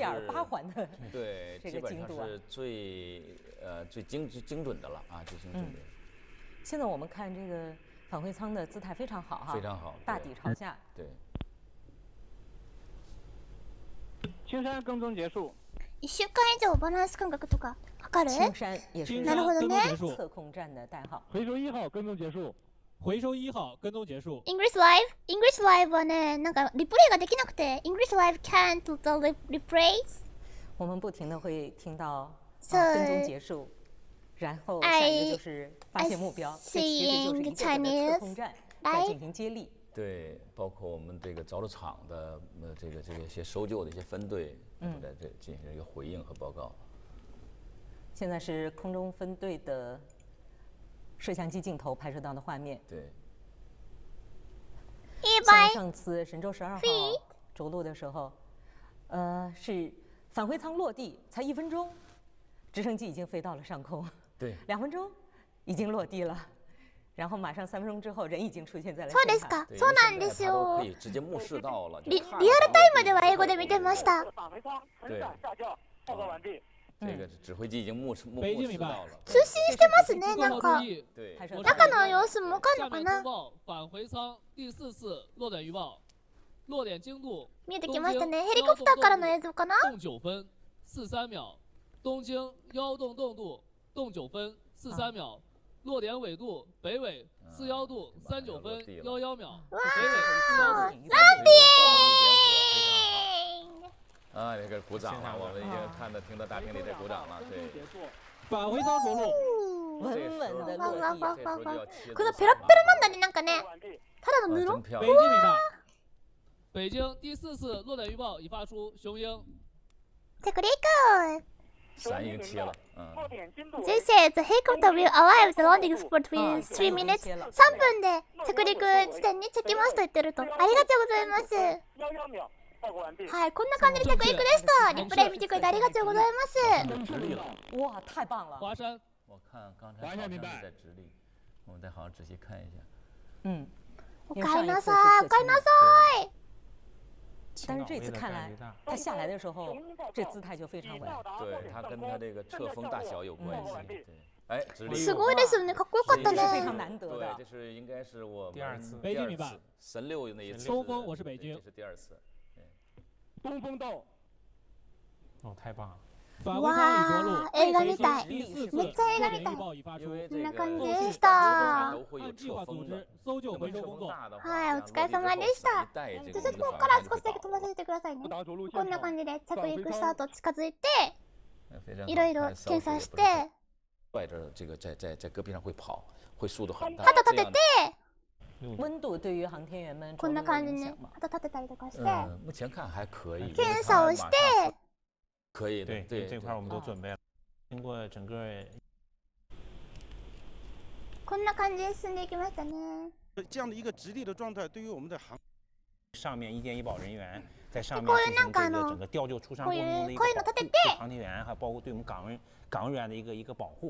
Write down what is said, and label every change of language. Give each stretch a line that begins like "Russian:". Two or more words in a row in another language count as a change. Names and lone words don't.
Chinese: 10.8 环的对，这个精度啊，是最精准的了啊，最精准的。现在我们看这个。返回舱的姿态非常好哈，非常好，大底朝下。对。青山跟踪结束。
Japanese: 1 週間以上バランス感覚とか測る？
Chinese: 青山也是。
Japanese: なるほどね。
Chinese: 测控站的代号。回收1号跟踪结束。回收1号跟踪结束。
Japanese: English Live はね、なんかリプレイができなくて
English: English Live can't do the replays。
Chinese: 我们不停的会听到跟踪结束。然后下一个就是发现目标，这其实就是一个测控站在进行接力。对，包括我们这个着陆场的这个一些搜救的一些分队，在这进行一个回应和报告。现在是空中分队的摄像机镜头拍摄到的画面。对。像上次神舟12号着陆的时候，是返回舱落地才1分钟，直升机已经飞到了上空。对。 2分钟已经落地了。然后马上3分钟之後、人已經出現在了
Japanese: そうですか。そうなんですよ。リアルタイムでは英語で見てました。
Chinese: 对。这个指挥机已经目視到了。
Japanese: 通信してますね、なんか。中の様子もわかんのかな。
Chinese: 返回舱第4次落点预报，落点精度。
Japanese: 見えてきましたね。ヘリコプターからの映像かな。
Chinese: 动9分43秒，东京1洞洞度动9分43秒。落点纬度北纬41度39分11秒，北纬41度。啊，这个鼓掌了，我们已经看到、听到大厅里在鼓掌了。对。返回舱着陆，稳稳的落地。
Japanese: このペラペラなんだね、なんかね。ただの布。
Chinese: 北京明白。北京第4次落点预报已发出，雄鹰。
Japanese: 着陸。
Chinese: 3已经切了。
English: This says the helicopter will arrive at the landing spot within 3 minutes.
Japanese: 3 分で着陸地点に着きますと言ってると。ありがとうございます。はい、こんな感じで着陸でした。リプレイ見てくれてありがとうございます。
Chinese: 哇，太棒了！华山，我看刚才好像是在直立，我们再好好仔细看一下。
Japanese: おかえりなさい、おかえりなさい。
Chinese: 但是这次看来，他下来的时候，这姿态就非常稳。对，他跟他这个侧风大小有关系。对，哎，直立。
Japanese: すごいですよね、かっこよかったね。
Chinese: 非常难得的。对，这是应该是我第二次。北京明白。神六那一次。东风，我是北京。这是第2次。东风到。哦，太棒了。
Japanese: わー、映画みたい。めっちゃ映画みたい。こんな感じでした。はい、お疲れ様でした。ちょっとここから少しだけ飛ばさせてくださいね。こんな感じで着陸した後近づいて、いろいろ検査して、旗立てて、
Chinese: 温度对于航天员们
Japanese: こんな感じね、旗立てたりとかして、
Chinese: 目前看还可以。
Japanese: 検査をして。
Chinese: 可以的，对，这块我们都准备了。经过整个，
Japanese: こんな感じで進んでいきましたね。
Chinese: 这样的一个直立的状态，对于我们的航上面医健医保人员在上面进行这个整个吊救出伤过程中的一个保护，对航天员还包括对我们港务员的一个保护。